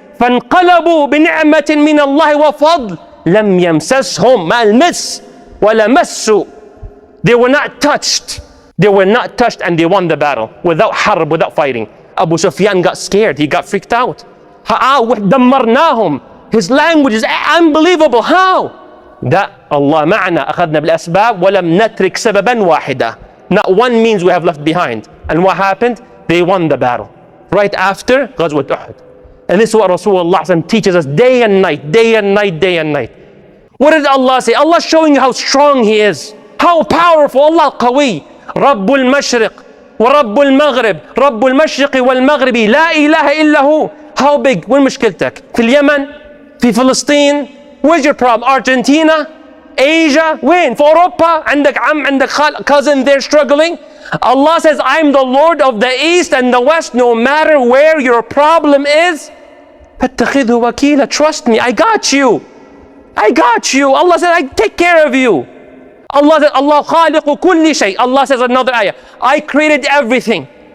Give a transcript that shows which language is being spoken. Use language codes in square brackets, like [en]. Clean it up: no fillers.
[ar] فانقلبوا بنعمة من الله وفضل لم يمسسهم ما المس ولا مسوا. [en] They were not touched. They were not touched and they won the battle without harb, without fighting. Abu Sufyan got scared. He got freaked out. [ar] دمرناهم. [en] His language is unbelievable. How? [ar] That Allah معنا أخذنا بالأسباب ولم نترك سببا واحدا. [en] Not one means we have left behind. And what happened? They won the battle. Right after Ghazwat Uhud. And this is what Rasulullah teaches us day and night, day and night, day and night. What did Allah say? Allah is showing you how strong He is. How powerful. Allah qawi. [ar] رب المشرق ورب المغرب رب المشرق والمغرب لا إله إلا هو. [en] How big? [ar] وين مشكلتك؟ في اليمن؟ في فلسطين؟ [en] Where's your problem? Argentina? Asia? [ar] وين؟ في أوروبا؟ عندك عم عندك [en] cousin there struggling? Allah says, I'm the Lord of the East and the West, no matter where your problem is. [ar] فاتخذه وكيلا. [en] Trust me, I got you. I got you. Allah says, I take care of you. Allah says, Allah [ar] خالق كل شيء. [en] Allah says another ayah, I created everything.